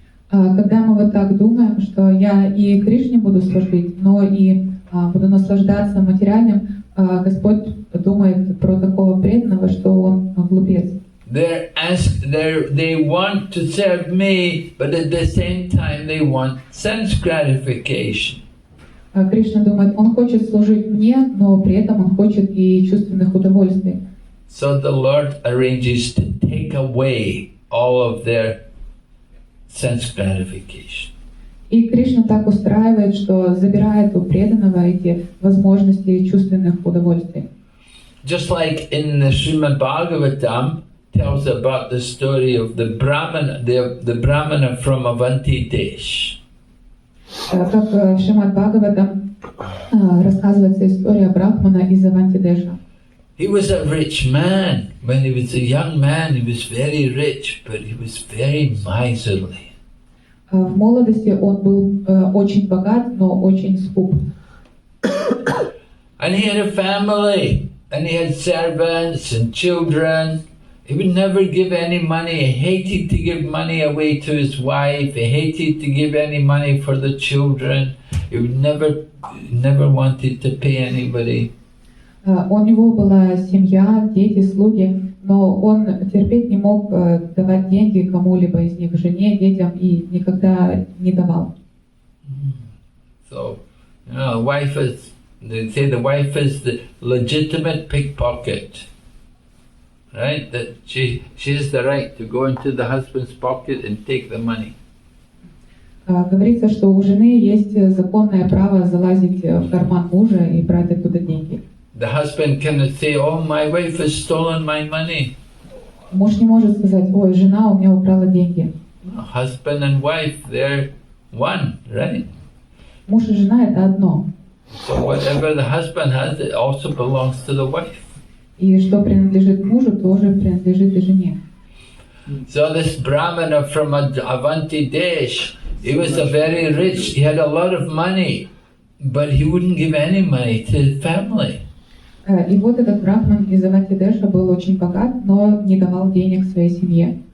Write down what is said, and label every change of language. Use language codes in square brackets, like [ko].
[ru] Когда мы вот так думаем, что я и Кришне буду служить, но и буду наслаждаться материальным, Господь думает про такого преданного, что он глупец. [en] They want to serve me, but at the same time they want sense gratification. [ru] Кришна думает, он хочет служить мне, но при этом он хочет и чувственных удовольствий. [en] So the Lord arranges to take away all of their sense gratification. [ru] И Кришна так устраивает, что забирает у преданного эти возможности чувственных удовольствий. [en] Just like in the Srimad Bhagavatam tells about the story of the Brahmana from Avanti Desh. [ru] Как в Шримад Бхагаватам рассказывается история Брахмана из Аванти-Деша. [en] He was a rich man. When he was a young man, he was very rich, but he was very miserly. [ru] В молодости он был очень богат, но очень скуп. [en] And he had a family, and he had servants and children. He would never give any money. He hated to give money away to his wife. He hated to give any money for the children. He would never wanted to pay anybody. [ru] У него была семья, дети, слуги, но он терпеть не мог давать деньги кому-либо из них, жене, детям, и никогда не давал. [en] So, wife is, they say the wife is the legitimate pickpocket. Right? That she has the right to go into the husband's pocket and take the money. [ru] Говорится, что у жены есть законное право залазить в карман мужа и брать оттуда деньги. [en] The husband cannot say, "Oh, my wife has stolen my money." [ru] Муж не может сказать: ой, жена у меня украла деньги. [en] Husband and wife, they're one, right? [ru] Муж и жена — это одно. [en] So whatever the husband has, it also belongs to the wife. [ru] И что принадлежит мужу, тоже принадлежит и жене. [en] So this Brahmana from Avanti Desh, he was a very rich, he had a lot of money, but he wouldn't give any money to his family. [ru] И вот этот брахман из Авантидеша был очень богат, но не давал денег своей семье.